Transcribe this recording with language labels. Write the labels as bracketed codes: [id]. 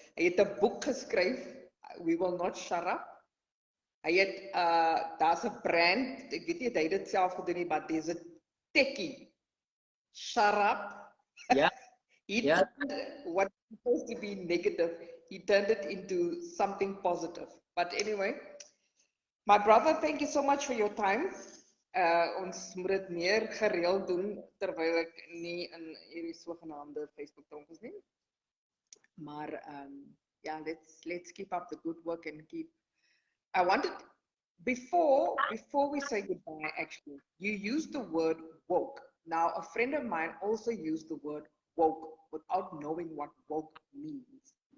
[af] Hy het 'n boek geskryf, We Will Not Shut Up. Hy het, daar's 'n brand, ek weet nie, hy het dit self gedoen nie, maar dis 'n techie. [en] Shut up. [af] Ja, [en] He [af] ja. [en] turned what was supposed to be negative, he turned it into something positive. But anyway, my brother, thank you so much for your time. [af] Ons moet dit meer gereeld doen terwyl ek nie in hierdie sogenaamde Facebook tronk is nie. [en] Maar yeah, let's keep up the good work and keep. I wanted before we say goodbye, actually, you used the word woke. Now, a friend of mine also used the word woke without knowing what woke means.